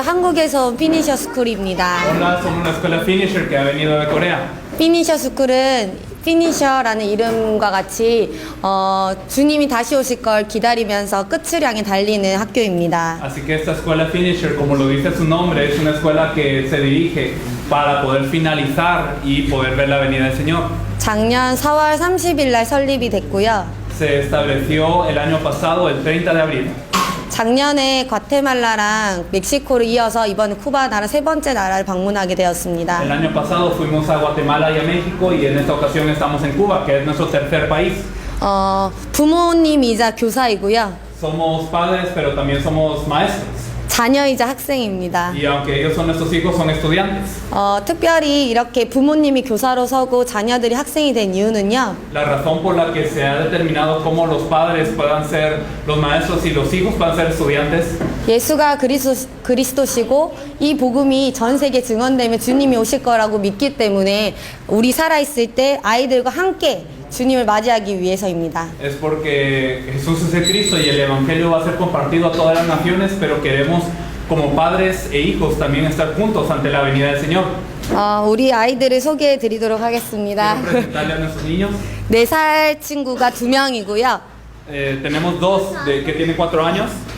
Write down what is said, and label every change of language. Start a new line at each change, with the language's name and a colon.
Korean: 한국에서 온 피니셔 스쿨입니다.
Spanish: Hola, somos una escuela Finisher que ha venido de Corea.
Korean: 피니셔 스쿨은 피니셔라는 이름과 같이 주님이 다시 오실 걸 기다리면서 끝을 향해 달리는 학교입니다.
Spanish: Así que esta escuela Finisher, como lo dice su nombre, es una escuela que se dirige para poder finalizar y poder ver la venida del Señor.
Korean: 작년 4월 30일 날 설립이 됐고요.
Spanish: Se estableció el año pasado, el 30 de abril.
Korean: 작년에 과테말라랑 멕시코를 이어서 이번 쿠바 나라 세 번째 나라를 방문하게 되었습니다.
Spanish: El año pasado fuimos a Guatemala y a México y en esta ocasión estamos en Cuba, que es nuestro tercer país.
Korean: 부모님이자 교사이고요.
Spanish: Somos padres, pero también somos maestros.
Korean: 자녀이자 학생입니다.
Spanish: Y aunque ellos son nuestros hijos, son estudiantes.
Korean: 특별히 이렇게 부모님이 교사로 서고 자녀들이 학생이 된 이유는요.
Spanish: La razón por la que se ha determinado cómo los padres puedan ser los maestros y los hijos puedan ser estudiantes
Korean: 예수가 그리스도시고 이 복음이 전 세계 증언되면 주님이 오실 거라고 믿기 때문에 우리 살아있을 때 아이들과 함께 주님을 맞이하기 위해서입니다.
Spanish: es porque Jesús es el Cristo y el Evangelio va a ser compartido a todas las naciones, pero queremos como padres e hijos también estar juntos ante la venida del Señor.
Korean: 우리 아이들을 소개해 드리도록 하겠습니다.
Spanish: Quiero presentarle a nuestros niños.
Korean: 4살 친구가 2명이고요.
Spanish: Tenemos dos que tienen 4 años.